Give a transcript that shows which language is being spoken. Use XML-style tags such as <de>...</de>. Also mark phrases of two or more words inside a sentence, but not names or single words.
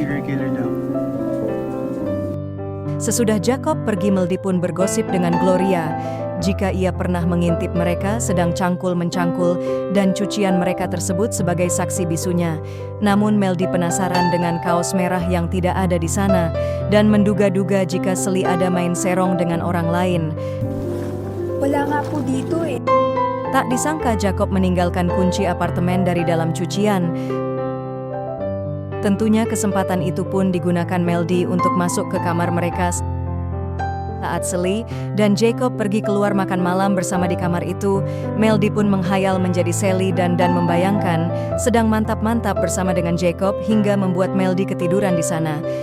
<id>Sesudah Jacob pergi, Meldy pun bergosip dengan Gloria jika ia pernah mengintip mereka sedang cangkul-mencangkul dan cucian mereka tersebut sebagai saksi bisunya. Namun Meldy penasaran dengan kaos merah yang tidak ada di sana dan menduga-duga jika Sally ada main serong dengan orang lain.</id> <tl>Wala nga po dito eh.</tl> <id>Tak disangka Jacob meninggalkan kunci apartemen dari dalam cucian. Tentunya kesempatan itu pun digunakan Meldy untuk masuk ke kamar mereka. Saat Sally dan Jacob pergi keluar makan malam bersama di kamar itu, Meldy pun menghayal menjadi Sally dan membayangkan sedang mantap-mantap bersama dengan Jacob hingga membuat Meldy ketiduran di sana.</id>